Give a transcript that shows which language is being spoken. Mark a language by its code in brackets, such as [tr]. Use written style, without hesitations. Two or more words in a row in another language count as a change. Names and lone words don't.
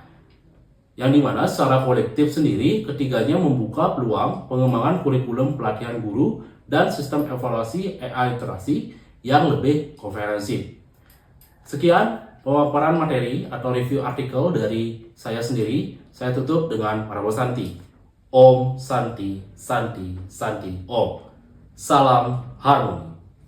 [id] Yang dimana secara kolektif sendiri, ketiganya membuka peluang pengembangan kurikulum pelatihan guru dan sistem evaluasi AI literasi yang lebih komprehensif. Sekian pemaparan materi atau review artikel dari saya sendiri. Saya tutup dengan parabol Santi. [sa] Om Santi, Santi, Santi, Om. [id] Salam harmoni.